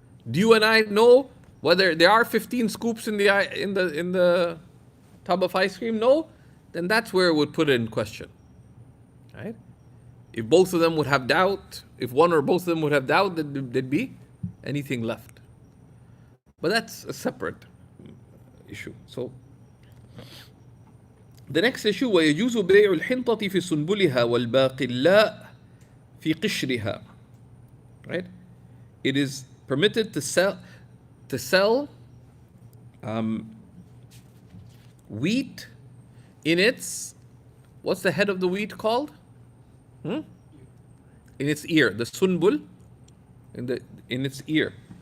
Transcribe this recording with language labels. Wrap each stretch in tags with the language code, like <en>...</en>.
<en>Do you and I know whether there are 15 scoops in the tub of ice cream? No? Then that's where it would put it in question. Right? If both of them would have doubt, if one or both of them would have doubt, then there'd be anything left. But that's a separate issue. So, the next issue,</en> <ar>ويجوز بيع الحنطة في سنبلها والباقلاء في قشرها.</ar> <en>Right? It is permitted to sell wheat in its, what's the head of the wheat called? In its ear, the sunbul, in its ear.</en>